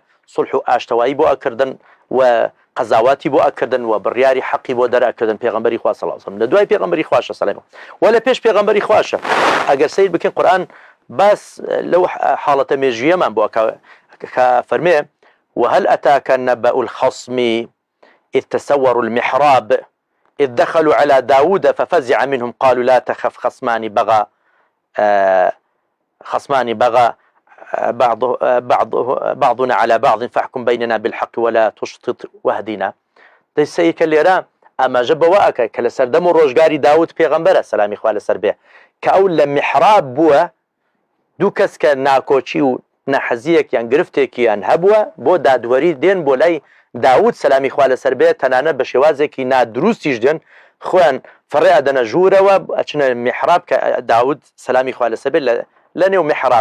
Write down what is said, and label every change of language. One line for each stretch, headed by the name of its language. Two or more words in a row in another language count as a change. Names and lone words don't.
Central Kurdish: صلح و ئاشتەوایی بۆ ئەکردن و قەزاواتی بۆ ئەکردن و بڕیاری حەقی بۆ دەرەکردن پێغەمبەری خوا
Arabic: صلی الله علیه
Central Kurdish: و لە دوای پێغەمبەری خواشە سەلام و لە پێش پێغەمبەری خواشە ئەگەر سیر بکەین قورئان باس لەو حاڵەتە مێژوویەمان بۆ کە فەرمێ
Arabic: وهل أتاك نبأ الخصم إذ تسوروا المحراب إذ دخلوا على داود ففزع منهم قالوا لا تخف خصمان بغى بعضنا على بعض فاحكم بيننا بالحق ولا تشطط واهدنا
Central Kurdish: دەیسەیەکە لێرە ئاماژە بەوە ئەکە کە لە سەردەم و ڕۆژگاری داود پێغەمبەرە سەلامی خوا لەسەر بێ کە ئەو لە میحراب بووە دوو کەس کە ناکۆچی و نەحەزیەکیان گرفتێکیان هەبووە بۆ دادوەری دێن بۆ لای داود سەلامی خوا لەسەر بێ تەنانەت بە شێوازێکی نادروستیش دێن خۆیان فڕێ ئەدەنە ژوورەوە ئەچنە میحراب کە داود سەلامی خوا لەسەر بێ لە نێو میحراب